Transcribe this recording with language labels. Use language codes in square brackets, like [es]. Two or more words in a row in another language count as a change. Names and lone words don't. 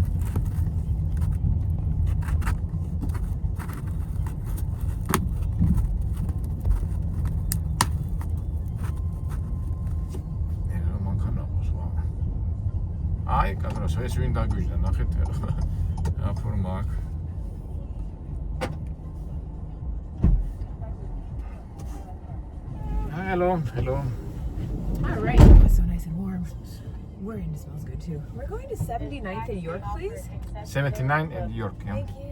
[ka] აი, კადროს ეს ვინ დაგვიჟდა, ნახეთ რა ფორმა აქვს. [en] Hello. All right. Oh, it's so nice and warm. We're in. It smells good too. We're going to 79th and York, please. 79 and York, yeah. Thank you.